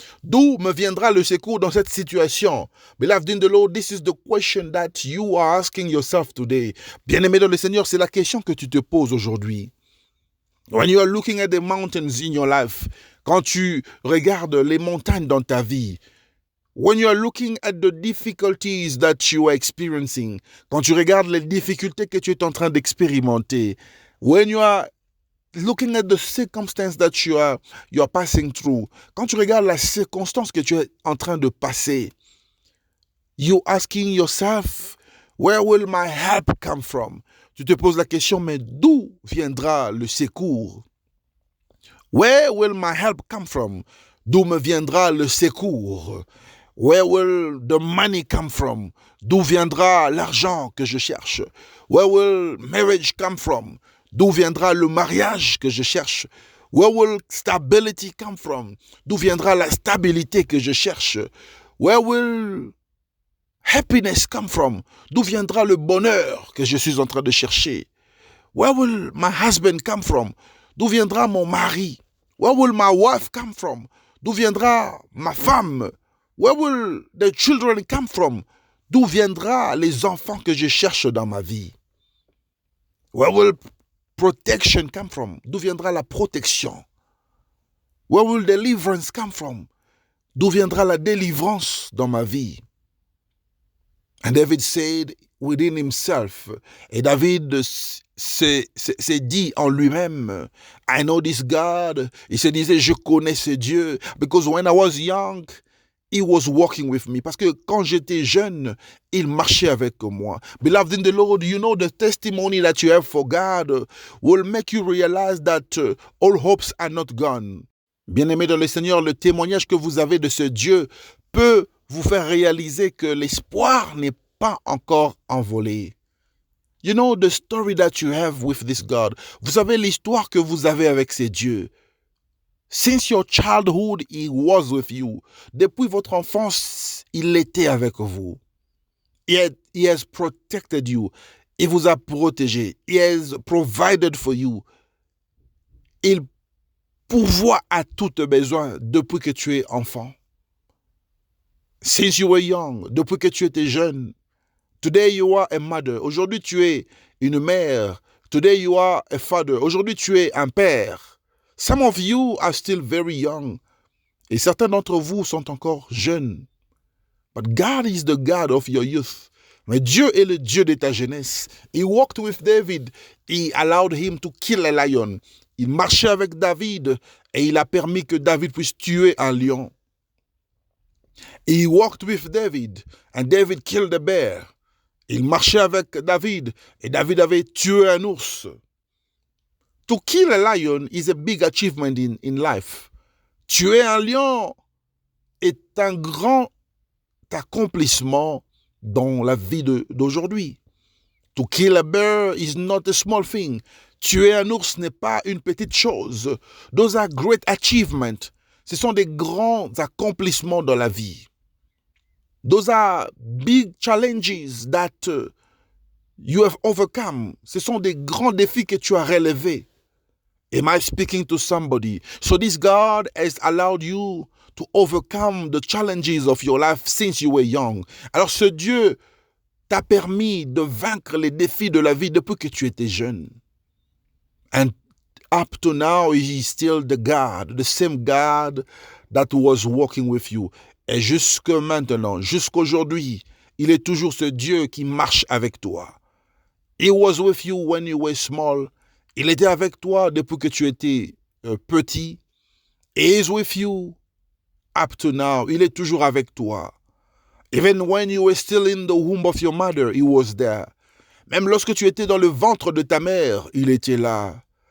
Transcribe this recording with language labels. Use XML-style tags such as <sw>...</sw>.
<fr>D'où me viendra le secours dans cette situation?</fr> <en>Beloved in the Lord, this is the question that you are asking yourself today.</en> <fr>Bien-aimé dans le Seigneur, c'est la question que tu te poses aujourd'hui.</fr> <en>When you are looking at the mountains in your life,</en> <fr>quand tu regardes les montagnes dans ta vie,</fr> <en>when you are looking at the difficulties that you are experiencing,</en> <fr>quand tu regardes les difficultés que tu es en train d'expérimenter,</fr> <en>when you are looking at the circumstance that you are passing through,</en> <fr>quand tu regardes la circonstance que tu es en train de passer,</fr> <en>you asking yourself, where will my help come from?</en> <fr>Tu te poses la question, mais d'où viendra le secours?</fr> <en>Where will my help come from?</en> <fr>D'où me viendra le secours?</fr> <en>Where will the money come from?</en> <fr>D'où viendra l'argent que je cherche?</fr> <en>Where will marriage come from?</en> <fr>D'où viendra le mariage que je cherche?</fr> <en>Where will stability come from?</en> <fr>D'où viendra la stabilité que je cherche?</fr> <en>Where will happiness come from?</en> <fr>D'où viendra le bonheur que je suis en train de chercher?</fr> <en>Where will my husband come from?</en> <fr>D'où viendra mon mari?</fr> <en>Where will my wife come from?</en> <fr>D'où viendra ma femme?</fr> <en>Where will the children come from?</en> <fr>D'où viendra les enfants que je cherche dans ma vie?</fr> <en>Where will protection come from?</en> <fr>D'où viendra la protection?</fr> <en>Where will deliverance come from?</en> <fr>D'où viendra la délivrance dans ma vie?</fr> <en>And David said within himself,</en> <fr>et David s'est dit en lui-même,</fr> <en>I know this God.</en> <fr>Il se disait, je connais ce Dieu.</fr> <en>Because when I was young, He was walking with me.</en> <fr>Parce que quand j'étais jeune, il marchait avec moi.</fr> <en>Beloved in the Lord, you know the testimony that you have for God will make you realize that all hopes are not gone.</en> <fr>Bien-aimé dans le Seigneur, le témoignage que vous avez de ce Dieu peut vous faire réaliser que l'espoir n'est pas encore envolé.</fr> <en>You know the story that you have with this God.</en> <fr>Vous savez l'histoire que vous avez avec ces dieux.</fr> <en>Since your childhood, He was with you.</en> <fr>Depuis votre enfance, il était avec vous.</fr> <en>He has protected you.</en> <fr>Il vous a protégé.</fr> <en>He has provided for you.</en> <fr>Il pourvoit à tous tes besoins depuis que tu es enfant.</fr> <en>Since you were young,</en> <fr>depuis que tu étais jeune.</fr> <en>Today you are a mother.</en> <fr>Aujourd'hui tu es une mère.</fr> <en>Today you are a father.</en> <fr>Aujourd'hui tu es un père.</fr> <en>Some of you are still very young.</en> <fr>Et certains d'entre vous sont encore jeunes.</fr> <en>But God is the God of your youth.</en> <fr>Mais Dieu est le Dieu de ta jeunesse.</fr> <en>He walked with David. He allowed him to kill a lion.</en> <fr>Il marchait avec David et il a permis que David puisse tuer un lion.</fr> <en>He walked with David and David killed a bear.</en> <fr>Il marchait avec David et David avait tué un ours.</fr> <en>To kill a lion is a big achievement in life.</en> <fr>Tuer un lion est un grand accomplissement dans la vie d'aujourd'hui.</fr> <en>To kill a bear is not a small thing.</en> <fr>Tuer un ours n'est pas une petite chose.</fr> <en>Those are great achievements.</en> <fr>Ce sont des grands accomplissements dans la vie.</fr> <en>Those are big challenges that you have overcome.</en> <fr>Ce sont des grands défis que tu as relevés.</fr> <en>Am I speaking to somebody? So this God has allowed you to overcome the challenges of your life since you were young.</en> <fr>Alors ce Dieu t'a permis de vaincre les défis de la vie depuis que tu étais jeune.</fr> <en>And up to now, He is still the God, the same God that was walking with you.</en> <fr>Et jusque maintenant, jusqu'aujourd'hui, il est toujours ce Dieu qui marche avec toi.</fr> <en>He was with you when you were small.</en> <fr>Il était avec toi depuis que tu étais petit.</fr> <en>He is with you up to now.</en> <fr>Il est toujours avec toi.</fr> <en>Even when you were still in the womb of your mother, He was there.</en> <fr>Même lorsque tu étais dans le ventre de ta mère, il était là.</fr>